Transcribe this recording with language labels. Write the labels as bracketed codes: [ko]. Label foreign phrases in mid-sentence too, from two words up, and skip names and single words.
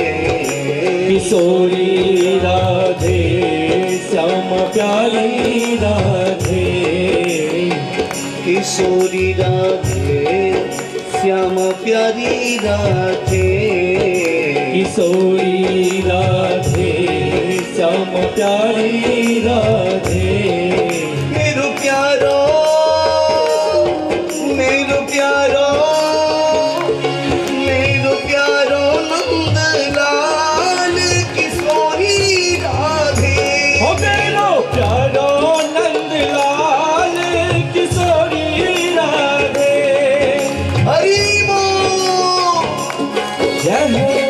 [bra] किशोरी राधे श्यामा प्यारी राधे, किशोरी राधे श्यामा प्यारी राधे, किशोरी राधे श्यामा प्यारी राधे। मेरो प्यारो, मेरो प्यारो, मेरो प्यारो नंद लाल किशोरी राधे, हो मेरो प्यारो नंद लाल किशोरी राधे। [hi] हरि बोल। जय हो।